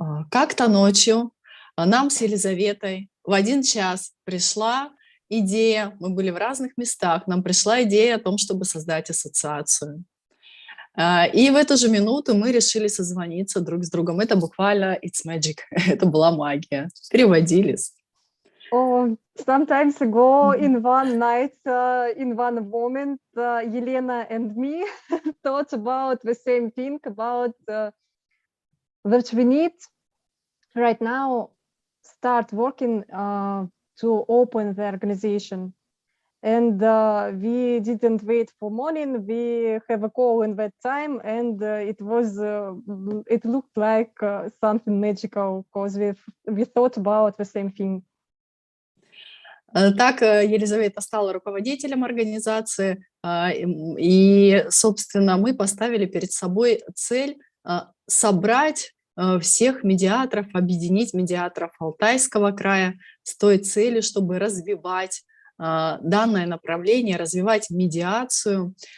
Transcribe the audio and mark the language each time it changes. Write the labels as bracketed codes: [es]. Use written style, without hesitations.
[ru] Как-то ночью нам с Елизаветой в 1 час пришла идея, мы были в разных местах, нам пришла идея о том, чтобы создать ассоциацию. И в эту же минуту мы решили созвониться друг с другом. Это буквально [en] it's magic. [ru] Это была магия. Переводились. [en] Sometimes ago in one night, in one moment, Elena and me thought about the same thing, about that we need right now start working to open the organization. And we didn't wait for morning. We have a call in that time, and it looked like something magical because we thought about the same thing. [ru] Так Елизавета стала руководителем организации, и, собственно, мы поставили перед собой цель собрать всех медиаторов, объединить медиаторов Алтайского края с той целью, чтобы развивать данное направление, развивать медиацию